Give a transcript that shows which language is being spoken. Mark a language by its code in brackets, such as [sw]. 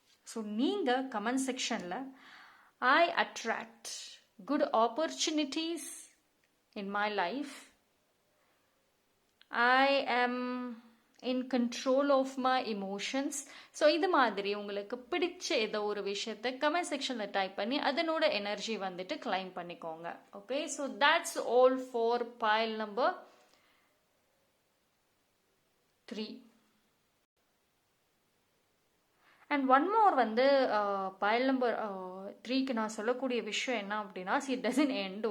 [ta] So நீங்கள் comment செக்ஷனில் [en] I attract good opportunities in my life, I am in control of my emotions. [ta] So இது மாதிரி உங்களுக்கு பிடிச்ச ஏதோ ஒரு விஷயத்தை கமெண்ட் செக்ஷனில் டைப் பண்ணி அதனோட எனர்ஜி வந்துட்டு கிளைம் பண்ணிக்கோங்க. [en] Okay, so that's all for pile number 3. [ta] And one more வந்து பைல் நம்பர் 3க்கு நான் சொல்லக்கூடிய விஷயம் என்ன அப்படின்னா, [en] It doesn't end.